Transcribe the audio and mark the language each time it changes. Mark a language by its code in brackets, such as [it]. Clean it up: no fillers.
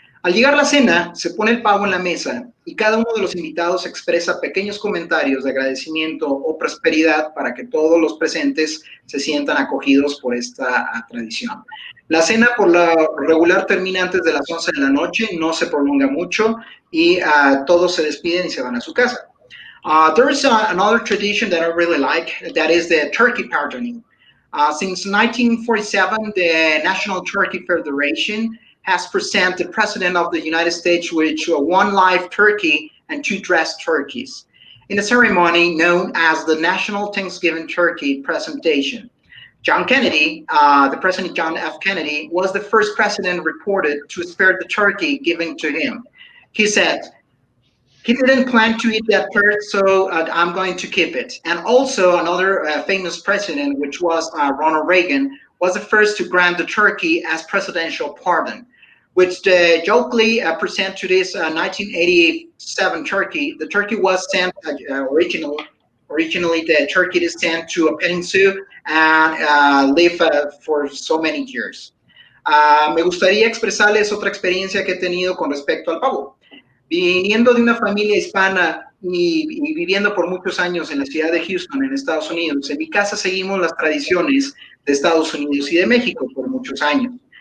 [es] Al llegar la cena, se pone el pavo en la mesa y cada uno de los invitados expresa pequeños comentarios de agradecimiento o prosperidad para que todos los presentes se sientan acogidos por esta tradición. La cena por lo regular termina antes de las 11 de la noche, no se prolonga mucho y todos se despiden y se van a su casa. [en] There is another tradition that I really like, that is the turkey pardoning. Since 1947, the National Turkey Federation has presented the President of the United States with one live turkey and two dressed turkeys in a ceremony known as the National Thanksgiving Turkey Presentation. John Kennedy, the President John F. Kennedy, was the first president reported to spare the turkey given to him. He said, he didn't plan to eat that bird, so I'm going to keep it. And also another famous president, which was Ronald Reagan, was the first to grant the turkey as presidential pardon, which jokingly present to this 1987 turkey. The turkey was sent originally the turkey is sent to a petting zoo and live for so many years. [es] Me gustaría expresarles otra experiencia que he tenido con respecto al pavo. Viniendo de una familia hispana y viviendo por muchos años en la ciudad de Houston, en Estados Unidos, en mi casa seguimos las tradiciones de Estados Unidos y de México por muchos años.